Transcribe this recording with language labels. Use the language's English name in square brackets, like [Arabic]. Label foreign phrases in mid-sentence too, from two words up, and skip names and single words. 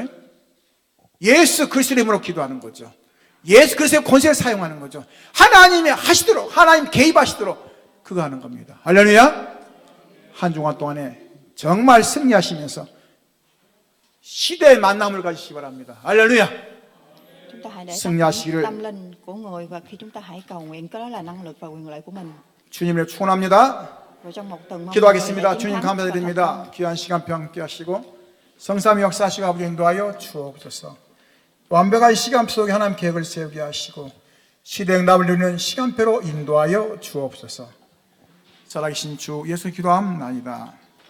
[Korean] 예수 그리스도의 이름으로 기도하는 거죠. 예수 그리스도의 권세를 사용하는 거죠. 하나님이 하시도록, 하나님 개입하시도록 그거 하는 겁니다. 할렐루야. 한 주간 동안에 정말 승리하시면서 시대의 만남을 가지시기 바랍니다. 할렐루야. [Vietnamese] Chúng ta hãy để [Korean] 승리하시기를 [Vietnamese] tâm linh của người, và khi chúng ta hãy cầu nguyện, cái đó là năng lực và quyền lợi của mình. [Korean] 주님을 축원합니다. [Vietnamese] Rồi trong một tuần mong [Korean] 기도하겠습니다. [Vietnamese] người [Korean] 주님 [Vietnamese] chiến thắng và thành [Korean] 감사드립니다. [Vietnamese] công. [Korean] 귀한 시간표 함께 하시고 성삼위 역사하시고 아버지 인도하여 주옵소서. 완벽한 시간표 속에 하나님 계획을 세우게 하시고 시대응답을 누리는 시간표로 인도하여 주옵소서. 살아계신 주 예수 기도함나이다.